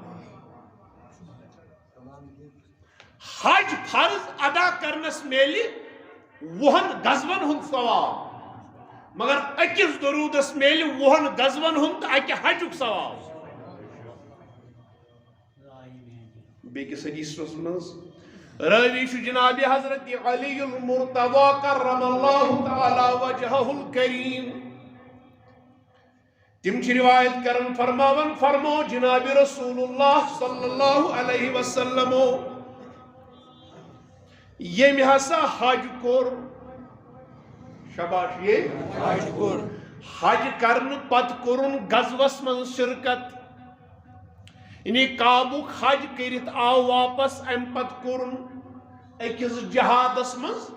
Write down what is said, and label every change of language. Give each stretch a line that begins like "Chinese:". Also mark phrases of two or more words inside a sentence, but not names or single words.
Kashmiri: حج فرض ادا کرنس میلی وہن غزون ہند ثواب مگر اکس درودس میلی وہن غزون ہند اکہ حجک ثواب بیکس حدیثس منز راوی چھ جناب حضرت علی المرتضی
Arabic: کرم اللہ تعالی وجہہ الکریم
Kashmiri: تم چھ روایت کرن فرماون فرمو جناب رسول اللہ
Arabic: صلی اللہ علیہ وسلم
Kashmiri: یم ہسا حج کور شباش یہ حج کور حج کرن پت کورن غزوس من شرکت یعنی کعبک حج کرت آو واپس ام پت کورن اکس جہادس من